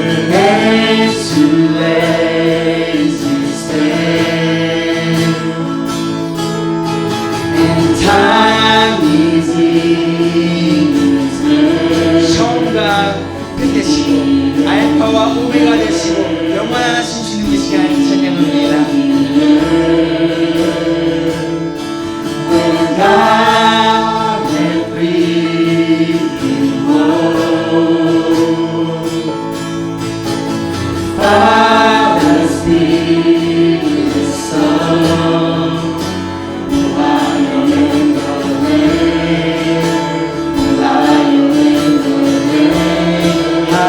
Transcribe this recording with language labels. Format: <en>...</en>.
<en>Age to age we stand, and time is in his hand.</en> <ko>처음과 끝 되시고 알파와 오메가 되시고 영원하신 주님의 시간 찬양합니다.</ko> <en>When God had breathed in woe, Father, Spirit, Son, the Lion and the Lamb, the Lion and the Lamb.</en>